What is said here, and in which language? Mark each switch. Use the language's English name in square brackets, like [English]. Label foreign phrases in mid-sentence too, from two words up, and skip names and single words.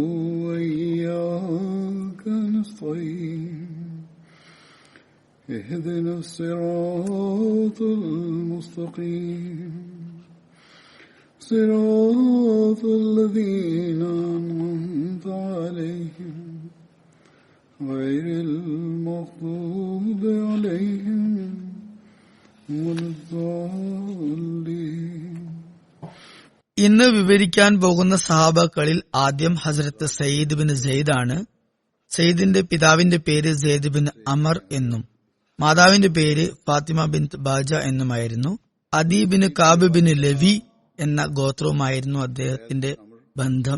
[Arabic] وإياك نستعين اهدنا الصراط المستقيم صراط الذين أنعمت عليهم غير المغضوب عليهم ولا الضالين. [Malayalam] ഇന്ന് വിവരിക്കാൻ പോകുന്ന സഹാബാക്കളിൽ ആദ്യം ഹസ്രത്ത് സയ്യിദ് ബിൻ സെയ്ദ് ആണ്. സെയ്ദിന്റെ പിതാവിന്റെ പേര് സെയ്ദ് ബിൻ അമർ എന്നും മാതാവിന്റെ പേര് ഫാത്തിമ ബിൻ ബാജ എന്നുമായിരുന്നു. അദി ബിൻ കാബ് ബിൻ ലവി എന്ന ഗോത്രവുമായിരുന്നു അദ്ദേഹത്തിന്റെ ബന്ധം.